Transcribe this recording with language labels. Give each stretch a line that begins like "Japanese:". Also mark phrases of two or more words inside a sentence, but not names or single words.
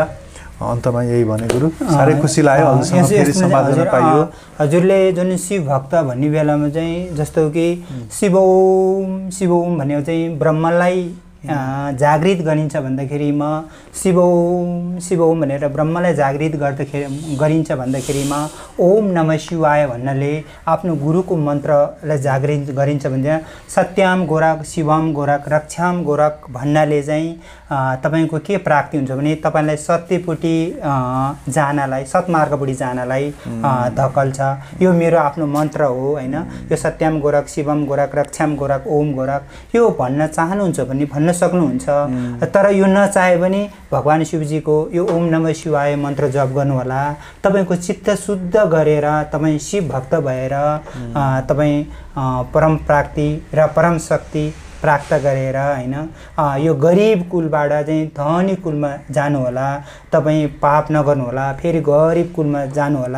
Nepali: अन्तमा यही भनेको साह्रै खुसी लाग्यो हजुरसँग फेरि संवाद गर्न पाइयो। हजुरले जुन शिव भक्त भन्ने बेलामा चाहिँ जस्तो कि शिव ओम भनेको चाहिँ ब्रह्मलाई जागृत गरिन्छ भन्दाखेरिमा शिव ओम भनेर ब्रह्मलाई जागृत गरिन्छ भन्दाखेरिमा
Sanskrit: ओम नमः शिवाय
Nepali: भन्नाले आफ्नो गुरुको मन्त्रलाई जागृत गरिन्छ भने
Sanskrit: सत्याम गोरख शिवम गोरख रक्षाम गोरख
Nepali: भन्नाले चाहिँ तपाईको के प्राप्ति हुन्छ भने तपाईलाई सत्यपट्टि जानलाई, सत्मार्गपट्टि जानलाई धकल्छ। यो मेरो आफ्नो मन्त्र हो हैन। यो
Sanskrit: सत्याम गोरख शिवम गोरख रक्षाम गोरख ओम गोरख
Nepali: यो भन्न चाहनुहुन्छ भने भन्न भन्न सक्नुहुन्छ। तर यो नचाहे पनि भगवान् शिवजीको यो
Sanskrit: ओम नमः शिवाय
Nepali: मन्त्र जप गर्नु होला। तपाईको चित्त शुद्ध गरेर तपाईँ शिव भक्त भएर तपाईँ परम प्राप्ति र परम शक्ति प्राप्त गरेर हैन यो गरिब कुलबाट चाहिँ धनी कुलमा जानु होला। तपाईँ पाप नगर्नु होला, फेरि गरिब कुलमा जानु होला।